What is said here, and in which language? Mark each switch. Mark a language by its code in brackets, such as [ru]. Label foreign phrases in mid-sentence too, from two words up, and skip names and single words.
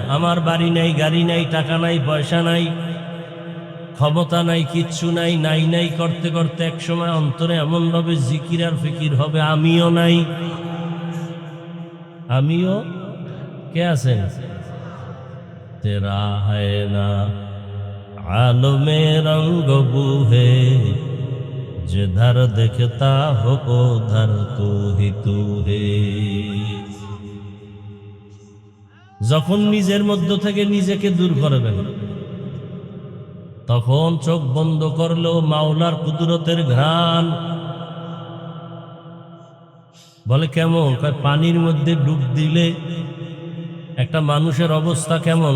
[bn] আমার বাড়ি নাই, গাড়ি নাই, টাকা নাই, পয়সা নাই, ক্ষমতা নাই, কিচ্ছু নাই, নাই নাই করতে করতে এক সময় অন্তরে এমন ভাবে জিকির আর ফিকির হবে আমিও নাই। আমিও কে আছেন? [hi] তেরা है ना आलमे रंग बूहे जिधर देखता हो उधर तू ही तू है। [bn] যখন নিজের মধ্য থেকে নিজেকে দূর করবেন, তখন চোখ বন্ধ করলেও মাওলার কুদরতের ঘ্রাণ। বলে কেমন? কয় পানির মধ্যে ডুব দিলে একটা মানুষের অবস্থা কেমন?